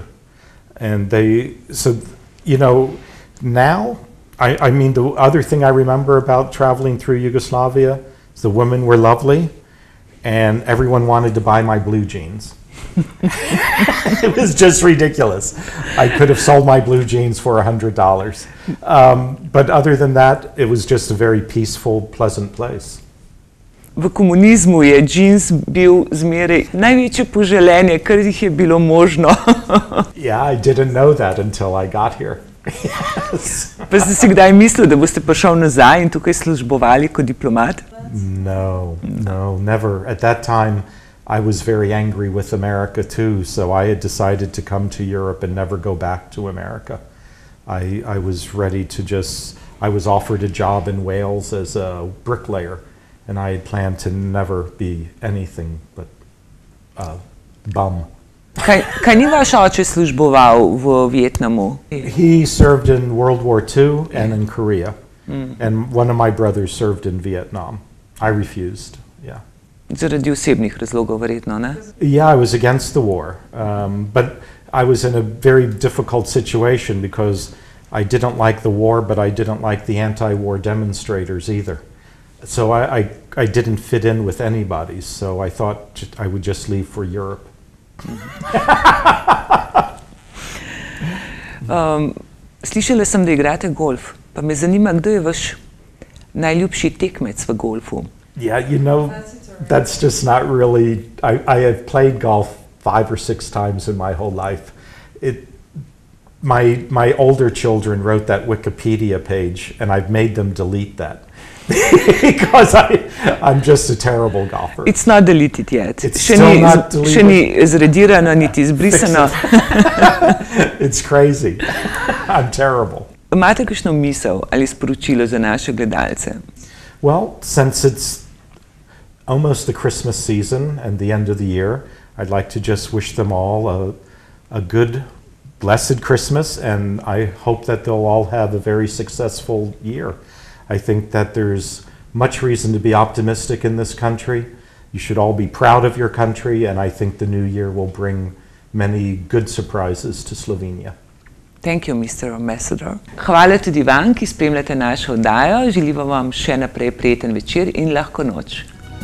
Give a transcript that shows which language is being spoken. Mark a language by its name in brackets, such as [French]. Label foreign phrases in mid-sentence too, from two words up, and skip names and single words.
[English] And now, I mean, the other thing I remember about traveling through Yugoslavia is the women were lovely, and everyone wanted to buy my blue jeans. It was just ridiculous. I could have sold my blue jeans for $100. But other than that, it was just a very peaceful, pleasant place. [Slovenian] V komunizmu je jeans bil zmeraj največje poželenje, kar jih je bilo možno. [English] Yeah, I didn't know that until I got here. Yes. [Slovenian] Pa ste si kdaj mislili, da boste prišel nazaj in tukaj službovali kot diplomat? [English] No, never. At that time, I was very angry with America too, so I had decided to come to Europe and never go back to America. I was ready to I was offered a job in Wales as a bricklayer, and I had planned to never be anything but a bum. [Slovenian] Kaj ni vaš oče služboval v Vietnamu? [English] He served in World War II and in Korea, and one of my brothers served in Vietnam. I refused, yeah. [Slovenian] Zaradi osebnih razlogov verjetno, ne? [English] Yeah, I was against the war, but I was in a very difficult situation because I didn't like the war, but I didn't like the anti-war demonstrators either. So I didn't fit in with anybody, so I thought I would just leave for Europe. [Slovenian] Slišala sem, da igrate golf, pa me zanima, kdo je vaš najljubši tekmec v golfu? [English] Yeah, you know, that's just not really, I have played golf 5 or 6 times in my whole life. My older children wrote that Wikipedia page, and I've made them delete that because I'm just a terrible golfer. It's not deleted yet. It's still not deleted. [Slovenian] Še ni zredirano, niti izbrisano. [English] It's crazy. I'm terrible. [Slovenian] Imate kakšno misel ali sporočilo za naše gledalce? [English] Well, since it's almost the Christmas season and the end of the year, I'd like to just wish them all a good, blessed Christmas, and I hope that they'll all have a very successful year. I think that there's much reason to be optimistic in this country. You should all be proud of your country, and I think the new year will bring many good surprises to Slovenia. Thank you, Mr. Ambassador. [Slovenian] Hvala tudi vam, ki spremljate našo oddajo. Želimo vam še naprej prijeten večer in lahko noč.